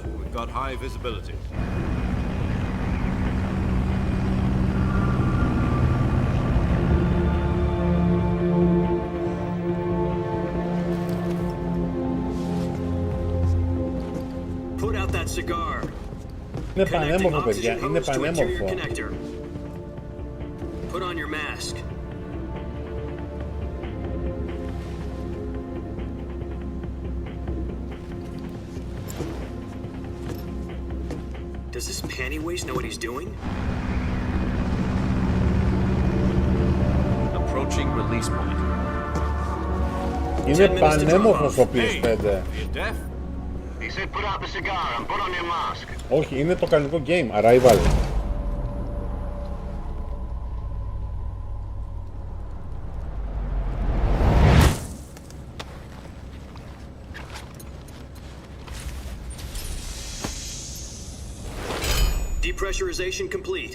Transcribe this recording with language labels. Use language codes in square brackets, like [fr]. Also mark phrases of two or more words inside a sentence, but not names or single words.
[en] We've got high visibility. Put out that cigar. [el] Είναι [en] Connecting [el] πανέμορφο, παιδιά. [en] oxygen [el] Είναι [en] hose to interior [el] πανέμορφο. [en] connector. Put on your mask. Does this panty waste know what he's doing? Approaching release point. [el] Είναι πανέμορφο στο PS5. [en] Hey, are you deaf? He said put out the cigar and put on your mask. [el] Όχι, είναι το κανονικό game. Arrival. [en] Depressurization complete.